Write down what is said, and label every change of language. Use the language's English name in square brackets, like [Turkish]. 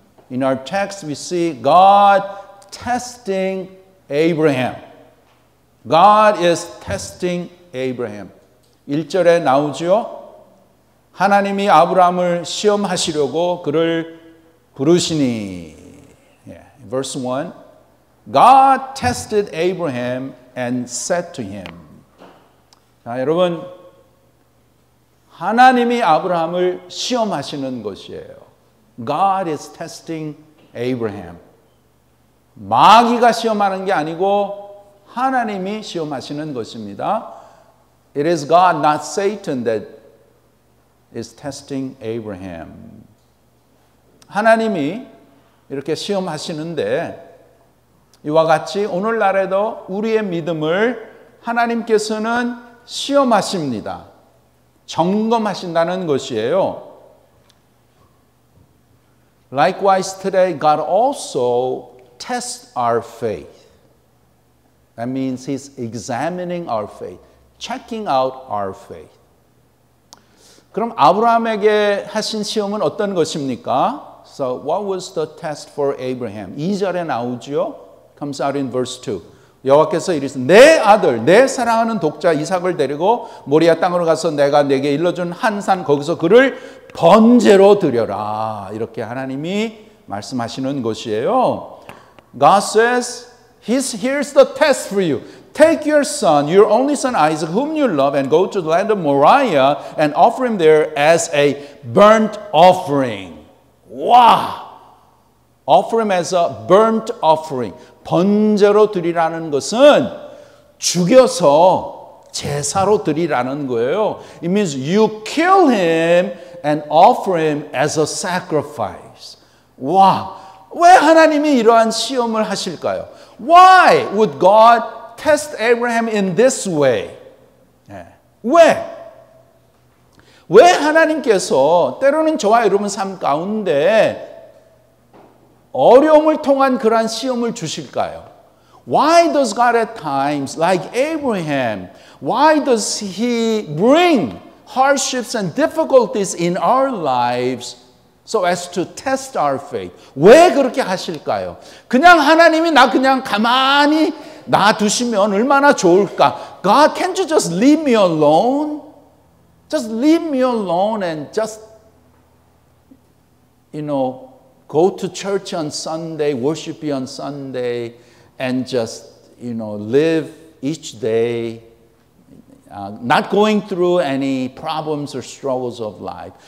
[English] In our text we see God testing Abraham. God is testing Abraham. [Korean] 1절에 나오죠. 하나님이 아브라함을 시험하시려고 그를 부르시니. [English] Verse 1. God tested Abraham and said to him. [Korean] 자, 여러분, 하나님이 아브라함을 시험하시는 것이에요. [English] God is testing Abraham. [Korean] 마귀가 시험하는 게 아니고 하나님이 시험하시는 것입니다. [English] It is God, not Satan, that is testing Abraham. [Korean] 하나님이 이렇게 시험하시는데 이와 같이 오늘날에도 우리의 믿음을 하나님께서는 시험하십니다. 점검하신다는 것이에요. [English] Likewise today, God also tests our faith. That means He's examining our faith, checking out our faith. [Korean] 그럼 아브라함에게 하신 시험은 어떤 것입니까? [English] So what was the test for Abraham? [Korean] 2절에 나오죠. [English] Comes out in verse 2. [Korean] 여호와께서 이르시되 내 아들 내 사랑하는 독자 이삭을 데리고 모리아 땅으로 가서 내가 내게 일러준 한 산 거기서 그를 번제로 드려라. 이렇게 하나님이 말씀하시는 것이에요. [English] God says, here's the test for you. Take your son, your only son Isaac, whom you love, and go to the land of Moriah and offer him there as a burnt offering. [Korean] 와! [English] Offer him as a burnt offering. [Korean] 번제로 드리라는 것은 죽여서 제사로 드리라는 거예요. [English] It means you kill him and offer him as a sacrifice. [Korean] 와, 왜 하나님이 이러한 시험을 하실까요? [English] Why would God test Abraham in this way? [Korean] 왜 하나님께서 때로는 저와 여러분 삶 가운데 어려움을 통한 그러한 시험을 주실까요? [English] Why does God at times, like Abraham, why does He bring hardships and difficulties in our lives so as to test our faith? [Korean] 왜 그렇게 하실까요? 그냥 하나님이 나 그냥 가만히 놔두시면 얼마나 좋을까? [English] God, can't you just leave me alone? Just leave me alone and just, go to church on Sunday, worship you on Sunday, and just, live each day, not going through any problems or struggles of life.